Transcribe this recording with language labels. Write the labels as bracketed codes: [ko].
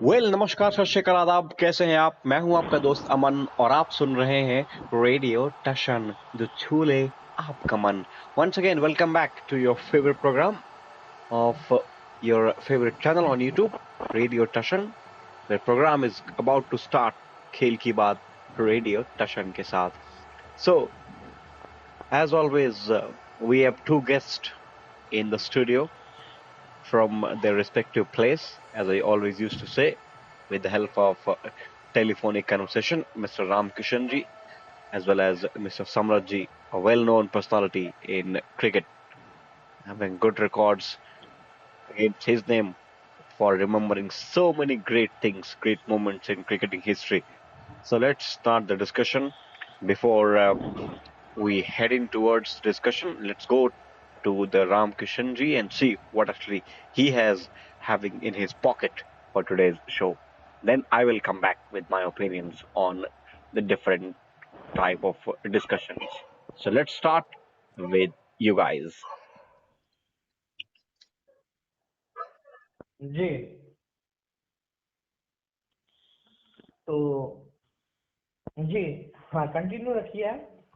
[hi] नमस्कार, सत श्री अकाल, आदाब। कैसे हैं आप? मैं हूं आपका दोस्त अमन और आप सुन रहे हैं रेडियो टशन, जो छू ले आपका मन। [en] Once again welcome back to your favourite programme of your favourite channel on YouTube, radio Tashan. The programme is about to start. [hi] खेल की बात रेडियो टशन के साथ। [en] So as always we have 2 guests in the studio from their respective place, as I always used to say, with the help of telephonic conversation, Mr. Ram Kishan ji, as well as Mr. Samrat ji, a well-known personality in cricket, having good records against his name for remembering so many great things, great moments in cricketing history. So let's start the discussion. Before we head in towards discussion, let's go to the Ram Kishan ji and see what actually he has having in his pocket for today's show. Then I will come back with my opinions on the different type of discussions. So let's start with you guys. [hi] जी, तो जी हाँ, continue रखिए आप।